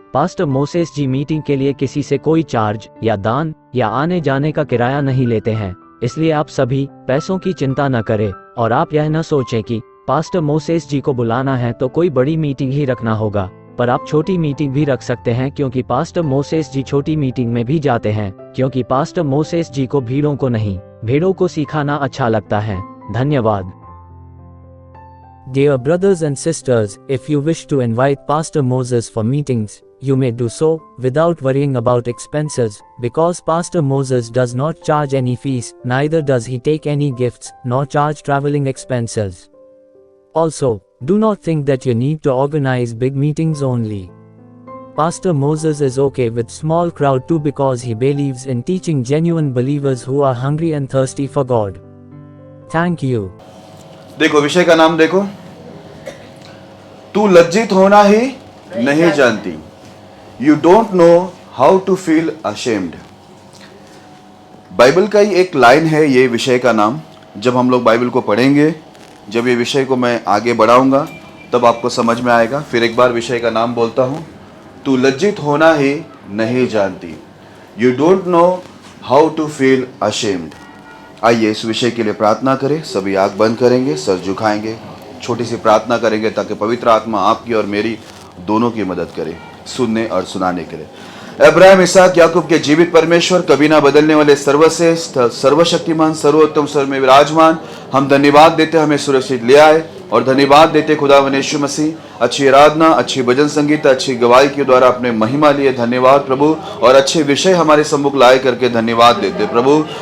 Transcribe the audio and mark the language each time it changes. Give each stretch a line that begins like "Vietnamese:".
Hindi: Pastor Moses जी meeting के लिए किसी से कोई चार्ज या दान या आने जाने का किराया नहीं लेते हैं, इसलिए आप सभी पैसों की चिंता न करें और आप यह न सोचें कि पास्टर मोसेस जी को बुलाना है तो कोई बड़ी मीटिंग ही रखना होगा। पर आप छोटी मीटिंग भी रख सकते हैं, क्योंकि पास्टर मोसेस जी छोटी मीटिंग में भी जाते हैं, क्योंकि पास्टर मोसेस जी को भीड़ों को नहीं, भेड़ों को सिखाना अच्छा लगता है। धन्यवाद।
English: Dear brothers and sisters, if you wish to invite Pastor Moses for meetings, you may do so without worrying about expenses, because Pastor Moses does not charge any fees, neither does he take any gifts, nor charge traveling expenses. Also, do not think that you need to organize big meetings only. Pastor Moses is okay with small crowd too, because he believes in teaching genuine believers who are hungry and thirsty for God. Thank you.
Hindi: देखो विषय का नाम देखो, तू लज्जित होना ही नहीं जानती।
English: You don't know how to feel ashamed.
Hindi: Bible का ही एक लाइन है ये विषय का नाम। जब हम लोग बाइबल को पढ़ेंगे, जब ये विषय को मैं आगे बढ़ाऊंगा, तब आपको समझ में आएगा। फिर एक बार विषय का नाम बोलता हूं, तू लज्जित होना ही नहीं जानती।
English: You don't know how to feel ashamed.
Hindi: आइए इस विषय के लिए प्रार्थना करें। सभी आंख बंद करेंगे, सर झुकाएंगे, छोटी सी प्रार्थना करेंगे ताकि पवित्र आत्मा आपकी और मेरी दोनों की मदद करे सुनने और सुनाने के लिए। अब्राहम, इसहाक, याकूब के जीवित परमेश्वर, कभी ना बदलने वाले, सर्वश्रेष्ठ, सर्वशक्तिमान, सर्वोत्तम स्वर में विराजमान, हम धन्यवाद देते हमें सुरक्षित ले आए, और धन्यवाद देते खुदावन यीशु मसीह, अच्छी आराधना, अच्छी भजन संगीत, अच्छी गवाही के द्वारा अपने महिमा लिए धन्यवाद प्रभु, और अच्छे विषय हमारे सम्मुख लाए करके धन्यवाद देते प्रभु।